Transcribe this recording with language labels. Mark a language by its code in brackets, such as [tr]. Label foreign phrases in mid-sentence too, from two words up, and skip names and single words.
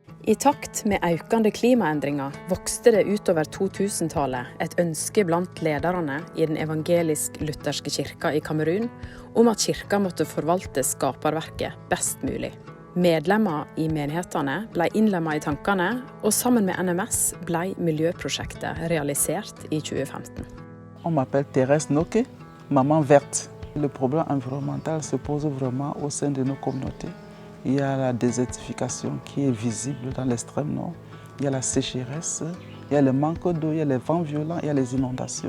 [no] I takt med økende klimaendringer vokste det utover 2000-tallet et ønske blant lederne i den evangelisk-lutherske kirka i Kamerun om at kirka måtte forvalte skaperverket best mulig. Medlemmer i menighetene ble innlemmet i tankene, og sammen med NMS ble miljøprosjektet realisert i 2015. [fr] On m'appelle Thérèse Noké, maman verte. Le problème environnemental se pose vraiment au sein de nos communautés. Il y a la désertification qui est visible dans l'extrême nord. Il y a la sécheresse, il y a le manque d'eau, il y a les vents violents, il y a les inondations.